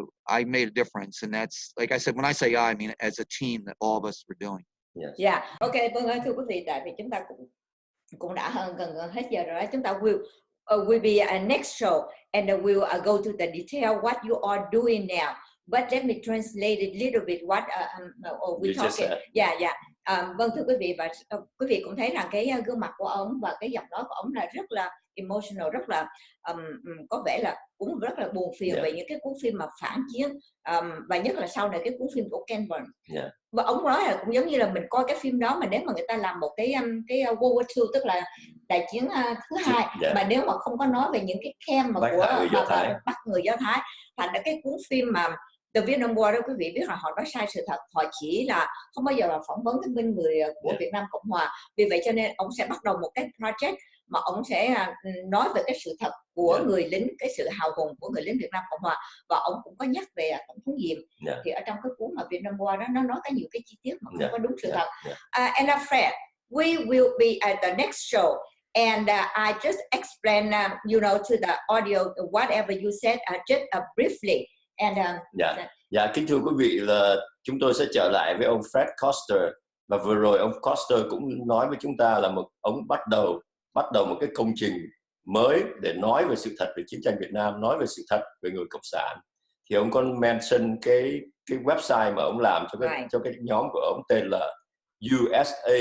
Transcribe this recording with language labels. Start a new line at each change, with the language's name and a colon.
English: I made a difference, and that's, like I said, when I say I mean as a team that all of us were doing. Yes. Yeah.
Vietnamese: Okay, vâng, thưa quý vị, tại vì chúng ta cũng đã gần hết giờ rồi. Chúng ta
English: will be a next show, and we'll go to the detail what you are doing now. But let me translate it a little bit what we talking.
Vietnamese: Vâng, thưa quý vị, và quý vị cũng thấy rằng cái gương mặt của ông và cái giọng nói của ông là rất là emotional, rất là có vẻ là cũng rất là buồn phiền về những cái cuốn phim mà phản chiến, và nhất là sau này cái cuốn phim của Ken Burns. Và ông nói là cũng giống như là mình coi cái phim đó, mà nếu mà người ta làm một cái World War II, tức là đại chiến thứ hai, mà nếu mà không có nói về những cái camp mà của bắt người Do Thái, thành ra cái cuốn phim mà The Vietnam War đó, quý vị biết là họ nói sai sự thật, họ chỉ là không bao giờ là phỏng vấn cái bên người của Việt Nam Cộng Hòa. Vì vậy cho nên ông sẽ bắt đầu một cái project mà ông sẽ nói về cái sự thật của người lính, cái sự hào hùng của người lính Việt Nam Cộng Hòa, và ông cũng có nhắc về Tổng thống Diệm. Thì ở trong cái cuốn mà Vietnam War đó, nó nói có nhiều cái chi tiết mà không có đúng sự thật.
English: And Fred, we will be at the next show, And I just explain, to the audio, whatever you said, just briefly. And
Vietnamese: Dạ, kính thưa quý vị, là chúng tôi sẽ trở lại với ông Fred Koster, và vừa rồi ông Koster cũng nói với chúng ta là ông bắt đầu một cái công trình mới để nói về sự thật về chiến tranh Việt Nam, nói về sự thật về người cộng sản. Thì ông có mention cái website mà ông làm cho cái nhóm của ông tên là usavn.org.